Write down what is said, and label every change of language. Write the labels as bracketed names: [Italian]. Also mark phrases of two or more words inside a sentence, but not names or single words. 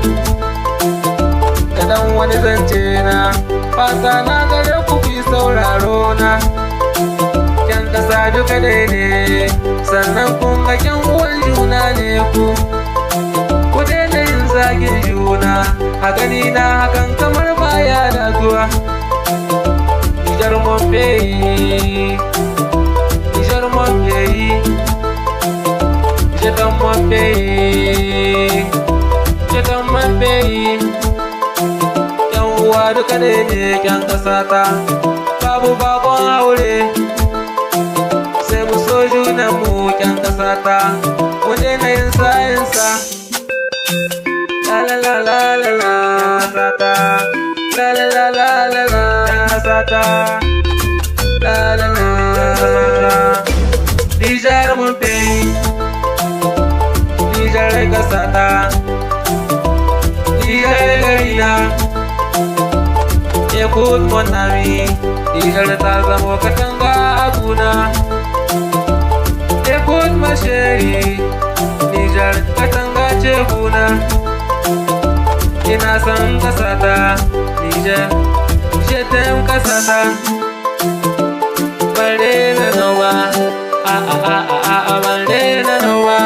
[Hausa] da ɗan wani zance na, fata na gare ku kuyi sauraro na. Kyan ƙasa duka dai ne, sannan kun ga kyan uwan juna ne ku. Ku daina yin zagin juna, a gani na hakan kamar baya dazuwa. [French] Nijar mon pays, Nijar mon pays, je t'aime mon pays, je t'aime mon pays. [Hausa] Yan uwa duka dai ne kyan ƙasa ta, babu bakon aure. Sai mu so junanmu kyan ƙasa ta, mu daina yin sa'insa. La la la la la la sata, la la la la la la sata, la la la sata. [French] Nijar mon pays, [Hausa] Nijar ƙasa ta, Nijar garina. [French] Écoute mon ami, [Hausa] Nijar ta zamo katanga a guna. [French] Écoute ma chérie, [Hausa] Nijar katanga ce guna. Ina son ƙasata, Nijar, [French] je t'aime [Hausa] ƙasata. Bare na nawa, bare na nawa.